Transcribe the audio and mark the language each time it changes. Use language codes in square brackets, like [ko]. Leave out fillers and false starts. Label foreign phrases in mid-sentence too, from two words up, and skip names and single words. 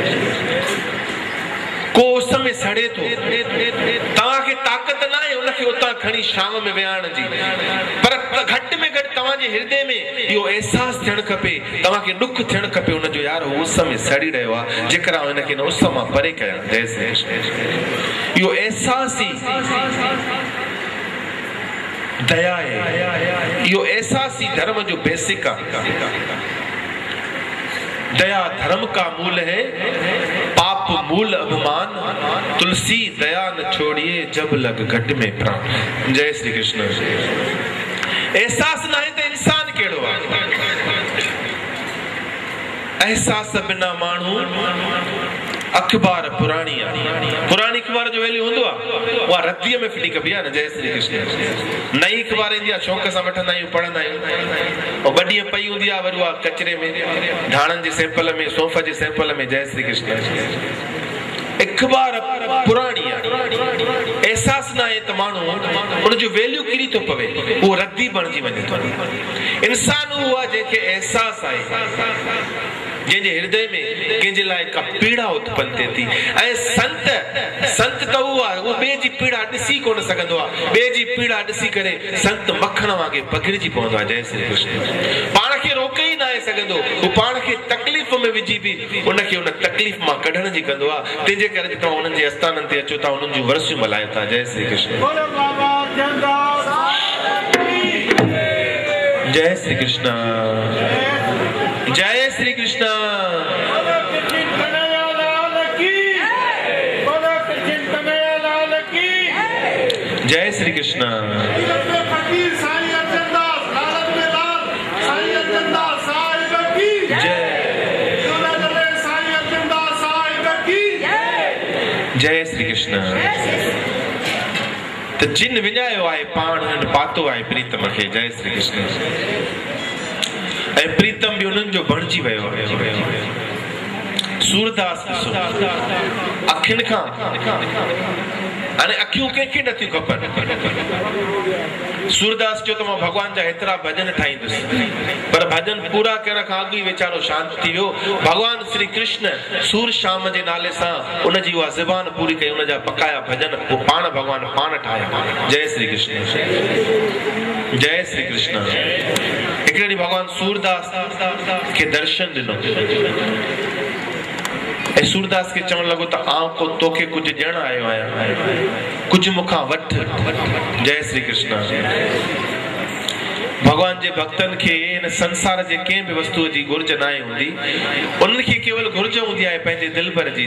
[sd] को उस में सड़े थो तव्हांखे ताक़त न आहे उनखे उतां खणी शाम में विहारण जी पर घटि में घटि तव्हांजे हृदय में इहो एहसास थियणु खपे तव्हांखे दुख थियणु खपे उनजो यार उस में सड़ी रहियो आहे जेकर हिनखे न उस मां परे कयां जय श्री कृष्ण इहो एहसास ई दया आहे इहो एहसास ई धर्म जो बेसिक आहे [hi] दया धर्म का मूल है पाप मूल अभिमान तुलसी दया न छोड़िए जब लग घट में प्राण [sd] जय श्री कृष्ण एहसास न है तो इंसान केड़ो आहे एहसास बिना माण्हू अखबार पुरानी पुरानी अखबार जो वैल्यू होंदो वो रद्दीअ में फिटी कबी न। जय श्री कृष्ण। नई अखबार इंदी शौक सां वठंदा आहियूं पढ़ंदा आहियूं और ॿ ॾींहं पई हूंदी आहे वरी उहा कचरे में धाणनि जे सैंपल में सौंफ जे सैंपल में। जय श्री कृष्ण। अखबार पुरानी एहसास ना है त माण्हू उन जो वैल्यू किरी तो पवे वो रद्दी बणजी वञे थो। इंसान हुआ जंहिंखे एहसास आहे जंहिंजे हृदय में कंहिंजे लाइ का पीड़ा उत्पन्न थिए थी ऐं संत त उहो आहे उहो ॿिए जी पीड़ा ॾिसी कोन सघंदो आहे। ॿिए जी पीड़ा ॾिसी करे संत मखण वांगे पकिड़िजी पवंदो आहे। जय श्री कृष्ण। पाण खे रोके ई न आहे सघंदो, उहो पाण खे तकलीफ़ में विझी बि उनखे उन तकलीफ़ मां कढण जी कंदो आहे। तंहिंजे करे तव्हां उन्हनि जे आस्थाननि ते अचो था, उन्हनि जूं वरसियूं मल्हायो था। जय श्री कृष्ण। जय श्री कृष्ण। जय श्री कृष्ण। जय श्री कृष्ण। जय श्री कृष्ण। त जिन विञायो आहे पाण पातो आहे प्रीतम खे। जय श्री कृष्ण। ऐं प्रीतम भी उन्हनि जो बणजी वियो आहे। सूरदास अखियुनि खां हाणे अखियूं कंहिंखे नथियूं खपनि। सूरदास चयो त मां भॻवान जा हेतिरा भॼन ठाहींदुसि, पर भॼन पूरा करण खां अॻु ई वीचारो शांत थी वियो। भॻवान श्री कृष्ण सूर शाम जे नाले सां उनजी उहा ज़बान पूरी कई, उनजा बकाया भॼन पाण भॻवान पाण ठाहिया। जय श्री कृष्ण। जय श्री कृष्ण। हिकिड़े ॾींहुं भॻवान सूरदास खे दर्शन ॾिनो ऐं सूरदास खे चवण लॻो त आउं को तोखे कुझु ॾियण आयो आहियां, कुझु मूंखां वठ। जय श्री कृष्ण। भगवान जे भक्तन खे इन संसार जे कंहिं बि वस्तुअ जी घुर्ज न हूंदी, उन्हनि खे केवल घुर्ज हूंदी आहे पंहिंजे दिलबर जी।